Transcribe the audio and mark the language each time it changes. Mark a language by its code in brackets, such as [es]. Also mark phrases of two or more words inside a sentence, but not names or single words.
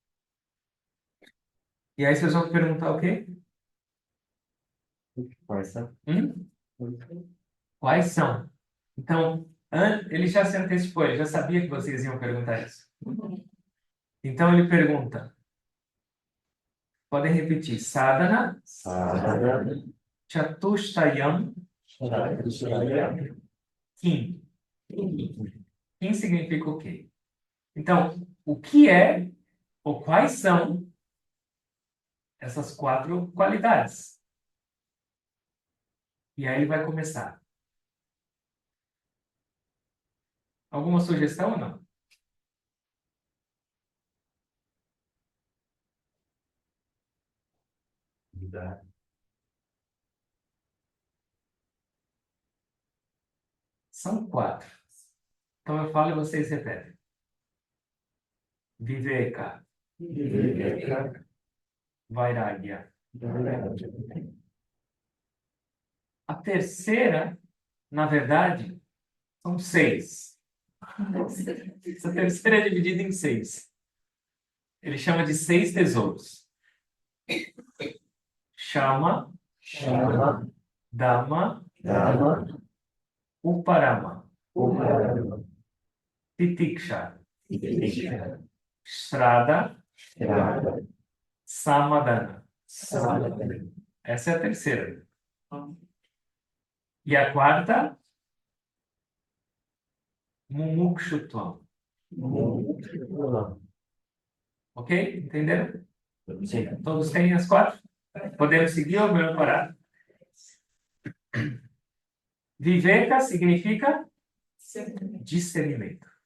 [pt] E aí vocês vão perguntar o quê? Força. Quais são? Então, ele já se antecipou, ele já sabia que vocês iam perguntar isso. Então ele pergunta, podem repetir, sadhana Sadhana. chatushtayam Chatushtaya. kim. Kim significa o quê? Então, o que é ou quais são essas 4 qualidades? E aí ele vai começar. Alguma sugestão ou não? São 4. Então eu falo e vocês repetem. Viveka, Viveka. Vairagya. A terceira, na verdade, são 6. Essa terceira é dividida em 6. Ele chama de 6 tesouros. Shama, Shama. Dhamma, Dhamma. Uparama, Uparama. Titiksha, Viveka. Shraddha, Shraddha. Samadhana. Sadhana. Essa é a terceira. E a quarta, Mumukshutvam. Ok? Entenderam? Sim. Todos têm as 4? Podemos seguir ou melhor parar? Viveka significa discernimento.